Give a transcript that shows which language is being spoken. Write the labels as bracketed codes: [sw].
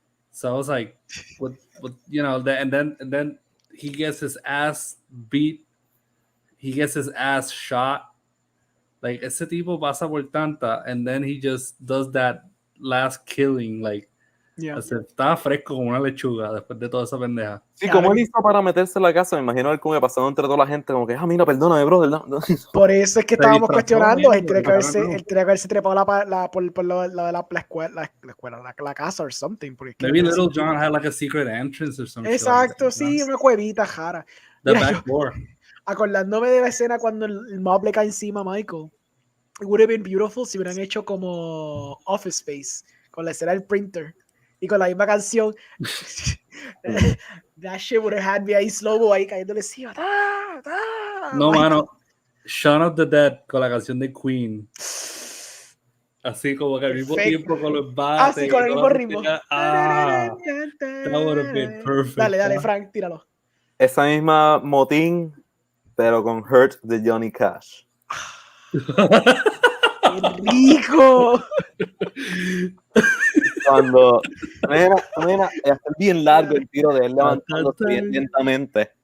[en] So I was like, what you know, and then he gets his ass beat. He gets his ass shot. [es] Like ese tipo pasa por tanta, [en] and then he just does that last killing, [es] like estaba fresco como una lechuga después de toda esa pendeja. Sí, como él hizo para meterse en la casa, me imagino él como que pasando entre toda la gente, como que, mira, perdóname, brother. No. Por eso es que estábamos cuestionando, él tenía que haberse trepado por lo de la escuela, la casa [en] or something. Maybe Little John had like a secret entrance or something. [es] Exacto, [en] like [es] sí, una cuevita jara. [en] The back door. [es] Acordándome de la escena cuando el mob le cae encima a Michael. [en] It would have been beautiful [es] si hubieran hecho como Office Space, con la escena del printer y con la misma canción. [en] That shit would have had me ahí slow-mo [es] ahí cayéndole encima. No, mano. Shaun of the Dead con la canción de Queen. Así como que al mismo tiempo con los bates. Así con el mismo ritmo. [en] That would have been perfect. [es] Dale, Frank, tíralo. Esa misma motín, pero con Hurt de Johnny Cash. ¡Qué rico! Cuando es bien largo el tiro de él levantándose bien lentamente.